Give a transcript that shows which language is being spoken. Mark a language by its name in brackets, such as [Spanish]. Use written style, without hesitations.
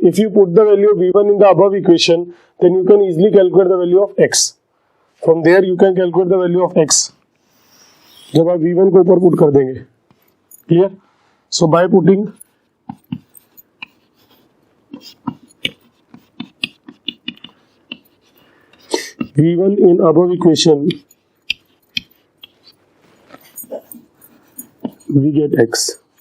[English] If you put the value of V1 in the above equation, then you can easily calculate the value of X. From there you can calculate the value of X. [Hindi] जब आप V1 को ऊपर put कर देंगे. [English] Clear? So by putting V1 in above equation, we get X.